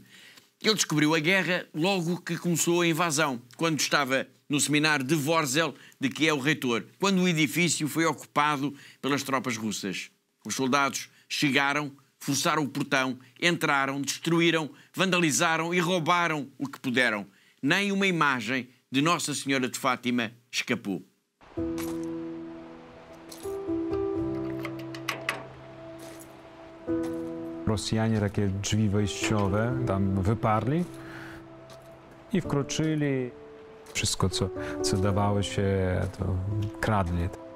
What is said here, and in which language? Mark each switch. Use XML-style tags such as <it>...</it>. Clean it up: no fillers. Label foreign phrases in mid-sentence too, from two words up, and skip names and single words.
<pt>Ele descobriu a guerra logo que começou a invasão, quando estava no seminário de Vorzel, de que é o reitor, quando o edifício foi ocupado pelas tropas russas. Os soldados chegaram, forçaram o portão, entraram, destruíram, vandalizaram e roubaram o que puderam. Nem uma imagem de Nossa Senhora de Fátima escapou.</pt> <pl>Rosjanie takie drzwi wejściowe tam wyparli i wkroczyli. Wszystko, co dawało się, to kradli.</pl>